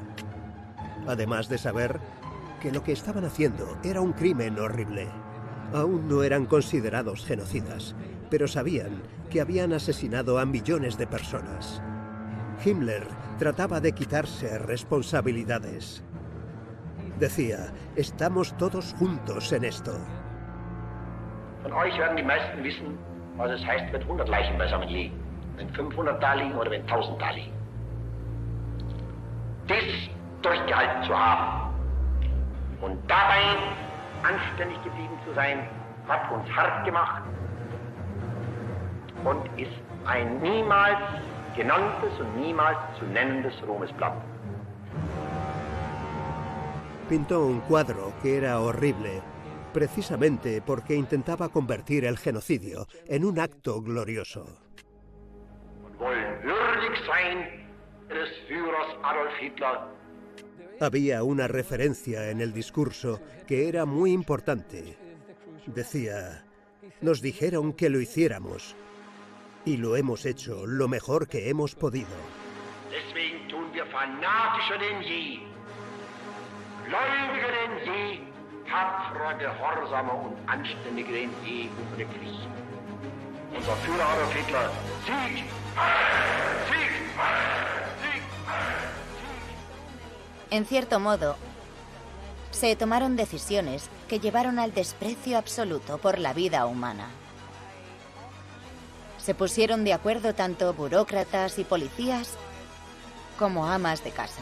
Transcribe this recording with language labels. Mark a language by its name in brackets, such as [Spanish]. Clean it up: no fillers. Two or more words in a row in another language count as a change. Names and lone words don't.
[Spanish] Además de saber que lo que estaban haciendo era un crimen horrible. Aún no eran considerados genocidas, pero sabían que habían asesinado a millones de personas. Himmler trataba de quitarse responsabilidades. Decía, estamos todos juntos en esto. [German] Von euch werden die meisten wissen, was es heißt, wenn 100 Leichen beisammen liegen. Wenn 500 da liegen oder wenn 1000 da liegen. Das durchgehalten zu haben und dabei anständig geblieben zu sein, hat uns hart gemacht und ist ein niemals genanntes und niemals zu nennendes Ruhmesblatt. [Spanish] Pintó un cuadro que era horrible, precisamente porque intentaba convertir el genocidio en un acto glorioso. [German] Wollen würdig sein des Führers Adolf Hitler. [Spanish] Había una referencia en el discurso que era muy importante. Decía, nos dijeron que lo hiciéramos y lo hemos hecho lo mejor que hemos podido. [German] Deswegen tun wir fanatischer denn je, gläubiger denn je, tapferer, gehorsamer und anständiger denn je unsere Pflicht. Unser Führer Adolf Hitler, Sieg! Sieg! Sieg! [Spanish] En cierto modo, se tomaron decisiones que llevaron al desprecio absoluto por la vida humana. Se pusieron de acuerdo tanto burócratas y policías como amas de casa.